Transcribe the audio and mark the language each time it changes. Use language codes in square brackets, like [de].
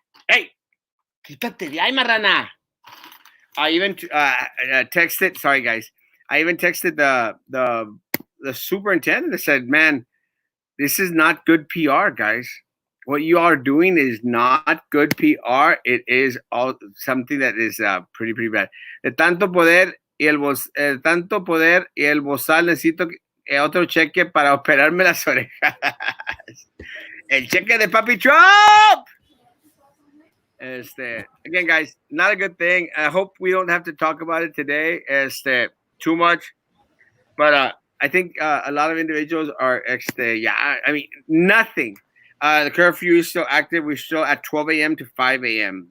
[es] Hey, quítate de ahí, marrana. [en] I even texted. Sorry, guys. I even texted the superintendent and said, "Man, this is not good PR, guys. What you are doing is not good PR. It is all something that is pretty bad. [es] De tanto poder tanto poder y el bozal necesito otro cheque para operarme las orejas. El cheque de Papi Trump." [en] Again, guys, not a good thing. I hope we don't have to talk about it today too much. But I think a lot of individuals are nothing. The curfew is still active. We're still at 12 a.m. to 5 a.m.